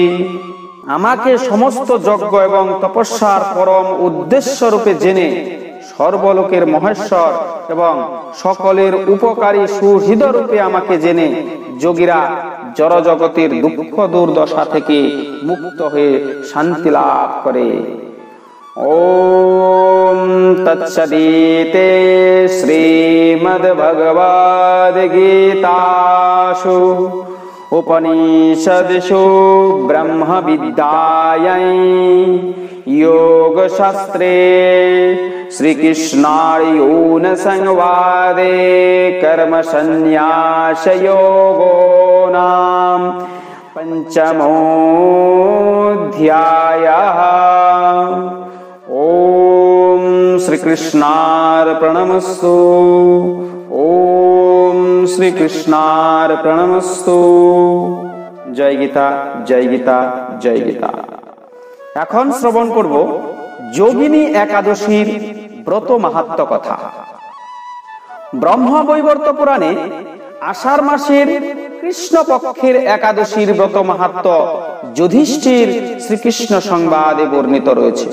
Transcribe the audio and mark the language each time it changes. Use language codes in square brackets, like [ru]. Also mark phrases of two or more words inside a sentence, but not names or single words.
[bn] আমাকে সমস্ত যজ্ঞ এবং তপস্যার পরম উদ্দেশ্য রূপে জেনে সর্বলোকের মহেশ্বর এবং সকলের উপকারী সুহৃদ রূপে আমাকে জেনে যোগীরা জড়জগতের দুঃখ দুর্দশা থেকে মুক্ত হয়ে শান্তি লাভ করে। [sa] ওম তৎসদিতে শ্রীমদ্ভগবদ্গীতাসু উপনিষদসু ব্রহ্মবিদ্যায়াং योगशास्त्रे श्रीकृष्णार्जुन संवादे कर्मसन्न्यासयोगो नाम पंचमोऽध्यायः। ओम श्रीकृष्णार्पणमस्तु। ओम श्रीकृष्णार्पणमस्तु। जय गीता, जय गीता, जय गीता। [bn] এখন শ্রবণ করব যোগিনী একাদশীর ব্রত মাহাত্ম্য কথা। ব্রহ্মবৈবর্ত পুরাণে আষাঢ় মাসের কৃষ্ণ পক্ষের একাদশীর ব্রত মাহাত্ম্য যুধিষ্ঠির শ্রীকৃষ্ণ সংবাদে বর্ণিত রয়েছে।